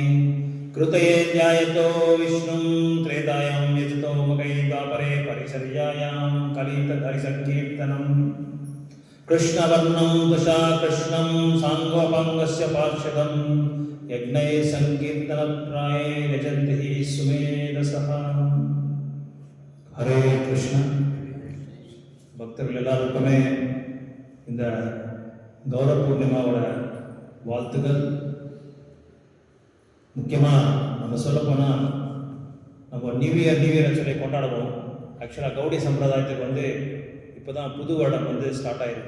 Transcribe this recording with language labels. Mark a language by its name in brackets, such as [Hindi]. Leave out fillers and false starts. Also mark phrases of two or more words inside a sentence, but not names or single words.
[Sanskrit] कृतये ध्यायतो विष्णुं त्रेतायां यजतो मकै द्वापरे परिचर्यायां कलितधरिसङ्कीर्तनम्। कृष्णवर्णं दशा कृष्णं साङ्गोपाङ्गस्य पार्षदं यज्ञै संकीर्तनप्राये यजन्ति हि सुमेधसः। हरे कृष्ण. [Tamil] பக்தர்கள் எல்லாருக்குமே இந்த கௌர பூர்ணிமாவோட வாழ்த்துக்கள். முக்கியமாக நம்ம சொல்லப்போனால் நம்ம [English] New Year [Tamil] சொல்லி கொண்டாடுவோம். ஆக்சுவலாக கௌடி சம்பிரதாயத்துக்கு வந்து இப்போ தான் புது வருடம் வந்து ஸ்டார்ட் ஆகிருக்கு.